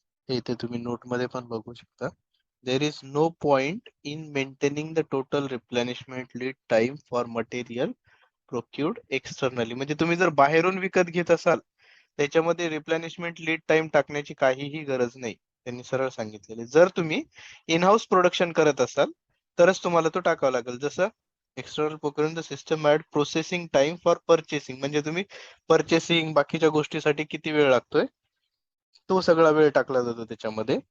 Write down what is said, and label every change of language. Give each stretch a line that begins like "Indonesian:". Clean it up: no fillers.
Marathi: हे इथे तुम्ही नोट मध्ये पण बघू शकता.
English: There is no point in maintaining the total replenishment lead time for material procured externally.
Marathi: म्हणजे तुम्ही जर बाहेरून विकत घेत असाल त्याच्यामध्ये रिप्लेनिशमेंट लीड टाइम टाकण्याची काहीही गरज नाही. त्यांनी सरळ सांगितलेले, जर तुम्ही इन हाऊस प्रोडक्शन करत असाल तरच तुम्हाला तो टाकावा लागेल. जसं
English: external procuring the system add processing time for purchasing,
Marathi: म्हणजे तुम्ही परचेसिंग बाकीच्या गोष्टीसाठी किती वेळ लागतोय तो सगळा वेळ टाकला जातो त्याच्यामध्ये.